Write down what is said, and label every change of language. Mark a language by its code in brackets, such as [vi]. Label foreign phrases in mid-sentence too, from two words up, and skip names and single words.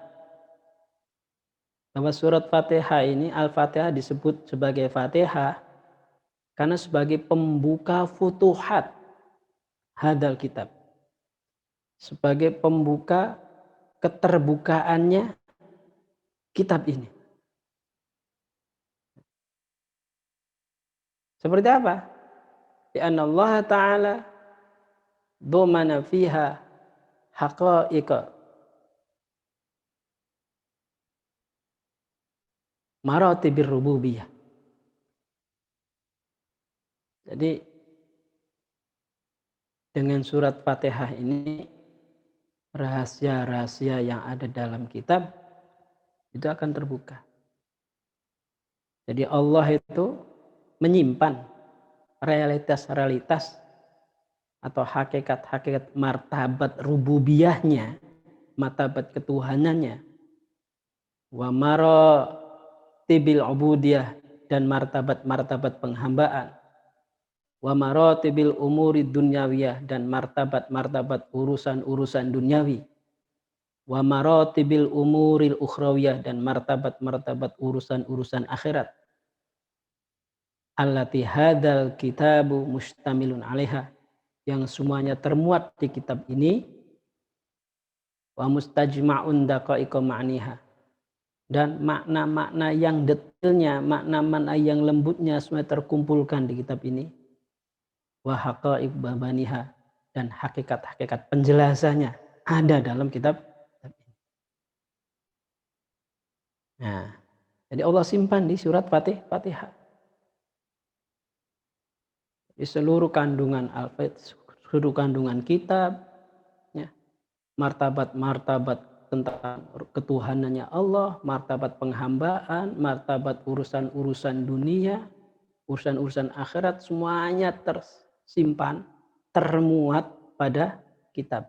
[id] Bahwa surat Fatihah ini, Al-Fatihah disebut sebagai Fatihah karena sebagai pembuka [ar] فتوحات هذا الكتاب. [id] Sebagai pembuka keterbukaannya kitab ini. Seperti apa? [ar] لأن الله تعالى ضمن فيها حقائق مراتب الربوبية. [id] Jadi dengan surat Fatihah ini rahasia-rahasia yang ada dalam kitab itu akan terbuka. Jadi Allah itu menyimpan realitas-realitas atau hakikat-hakikat martabat rububiyahnya, martabat ketuhanannya, [ar] ومراتب العبودية, [id] dan martabat-martabat penghambaan, [ar] ومراتب الأمور الدنيوية, [id] dan martabat-martabat urusan-urusan duniawi, [ar] ومراتب الأمور الأخروية, [id] dan martabat-martabat urusan-urusan akhirat. [ar] التي هذا الكتاب مشتمل عليها, [id] yang semuanya termuat di kitab ini, [ar] ومستجمع دقائق معانيها, [id] dan makna-makna yang detailnya, makna-makna yang lembutnya semua terkumpulkan di kitab ini, [ar] وحقائق بيانها, [id] dan hakikat-hakikat penjelasannya ada dalam kitab ini. Nah, jadi Allah simpan di surat Fatihah. Di seluruh kandungan seluruh kandungan kitab, ya, martabat-martabat tentang ketuhanannya Allah, martabat penghambaan, martabat urusan-urusan dunia, urusan-urusan akhirat, semuanya tersimpan, termuat pada kitab.